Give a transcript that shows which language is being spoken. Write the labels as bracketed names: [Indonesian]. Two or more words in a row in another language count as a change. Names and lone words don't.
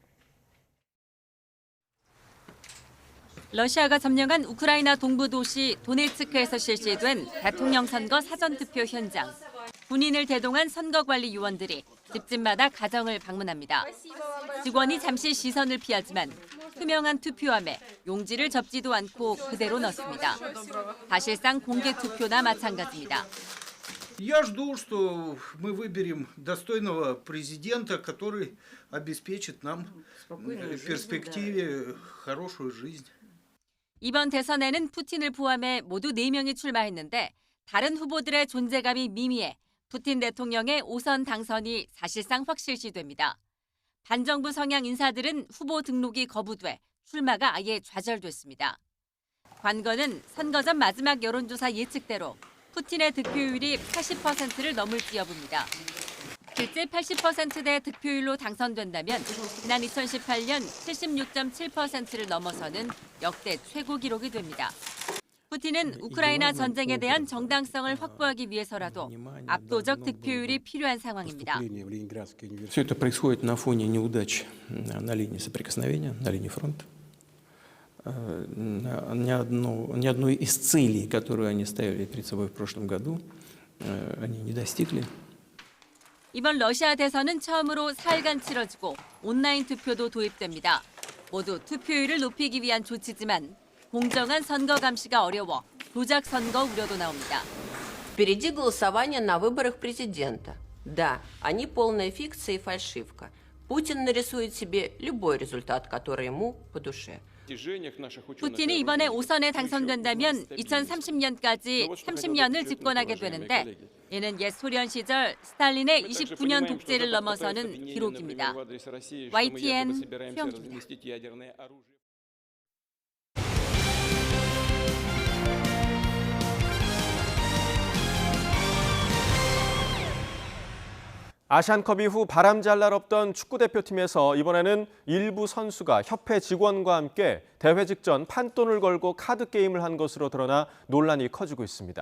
[Korean] 러시아가 점령한 우크라이나 동부 도시 도네츠크에서 실시된 대통령 선거 사전투표 현장. 군인을 대동한 선거관리 요원들이 집집마다 가정을 방문합니다. 직원이 잠시 시선을 피하지만 투명한 투표함에 용지를 접지도 않고 그대로 넣습니다. 사실상 공개 투표나 마찬가지입니다. [Russian] Я жду, что мы выберем достойного президента, который обеспечит нам в перспективе хорошую жизнь. [Korean] 이번 대선에는 푸틴을 포함해 모두 4명이 출마했는데 다른 후보들의 존재감이 미미해 푸틴 대통령의 5선 당선이 사실상 확실시됩니다. 반정부 성향 인사들은 후보 등록이 거부돼 출마가 아예 좌절됐습니다. 관건은 선거 전 마지막 여론조사 예측대로 푸틴의 득표율이 80%를 넘을지 여부입니다. 실제 80%대 득표율로 당선된다면 지난 2018년 76.7%를 넘어서는 역대 최고 기록이 됩니다. 푸틴은 우크라이나 전쟁에 대한 정당성을 확보하기 위해서라도 압도적 득표율이 필요한 상황입니다. [Russian] Все это происходит на фоне неудач на линии соприкосновения, на линии фронта. Ни одной из целей, которые они ставили перед собой в прошлом году, они не достигли. [Korean] 이번 러시아 대선은 처음으로 4일간 치러지고 온라인 투표도 도입됩니다. 모두 투표율을 높이기 위한 조치지만 공정한 선거 감시가 어려워 조작 선거 우려도 나옵니다. [Russian] Впереди голосование на выборах президента. Да, они полная фикция и фальшивка. Путин нарисует себе любой результат, который ему по душе. [Korean] 푸틴이 이번에 5선에 당선된다면 2030년까지 30년을 집권하게 되는데 이는 옛 소련 시절 스탈린의 29년 독재를 넘어서는 기록입니다. YTN 최영주입니다. 아시안컵 이후 바람잘 날 없던 축구대표팀에서 이번에는 일부 선수가 협회 직원과 함께 대회 직전 판돈을 걸고 카드 게임을 한 것으로 드러나 논란이 커지고 있습니다.